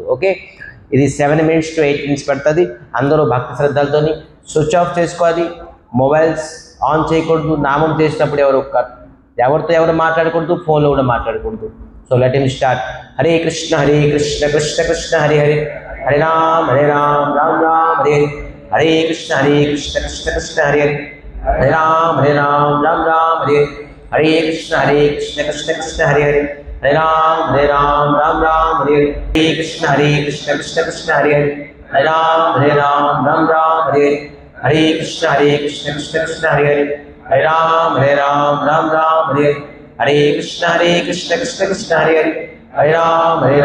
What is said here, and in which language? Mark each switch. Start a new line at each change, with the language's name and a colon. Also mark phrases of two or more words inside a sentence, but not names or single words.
Telugu: ఓకే, ఇది
English: 7 minutes to 8 minutes
Telugu: పడుతుంది. అందరూ భక్తి శ్రద్ధలతోని
English: switch off
Telugu: చేసుకోవాలి. మొబైల్స్ ఆన్ చేయకూడదు. నామం చేసినప్పుడు ఎవరితో ఎవరు మాట్లాడకూడదు, ఫోన్లో కూడా మాట్లాడకూడదు.
English: So let him start.
Sanskrit: हरे कृष्ण कृष्ण कृष्ण हरे हरे, हरे राम राम राम हरे हरे, हरे कृष्ण कृष्ण कृष्ण हरे हरे, हरे राम राम राम हरे हरे, हरे कृष्ण कृष्ण कृष्ण हरे हरे, हरे राम राम राम हरे हरे, हरे कृष्ण कृष्ण कृष्ण हरे हरे, हरे राम राम हरे हरे, हरे कृष्ण कृष्ण कृष्ण हरे हरे, हरे राम राम हरे हरे, हरे कृष्ण कृष्ण कृष्ण हरे हरे, हरे राम